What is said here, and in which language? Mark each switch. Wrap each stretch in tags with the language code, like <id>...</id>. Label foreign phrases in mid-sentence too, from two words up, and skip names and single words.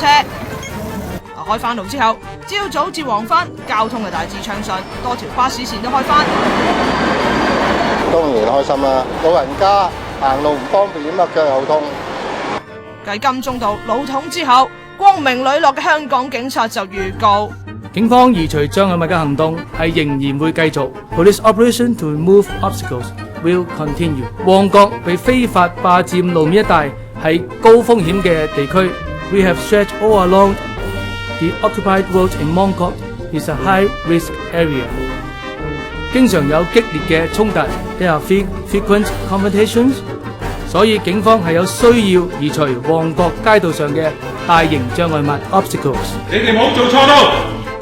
<yue>開翻路之後，朝早至黃昏，交通係大致暢順，多條巴士線都開翻。當然開心啦，老人家行路唔方便咁啊，腳又痛。繼金鐘道老統之後，光明磊落嘅香港警察就預告，警方移除障礙物嘅行動係仍然會繼續。</yue> <en>Police operation to remove obstacles will continue。</en> <yue>旺角被非法霸佔路面一帶係高風險嘅地區。</yue> <en>We have stretched all along the occupied road in Mong Kok is a high-risk area。</en> <yue>經常有激烈嘅衝突 ，</yue> <en>there are frequent confrontations。</en> <yue>所以警方係有需要移除旺角街道上嘅大型障礙物 obstacles。你哋冇做錯到。</yue>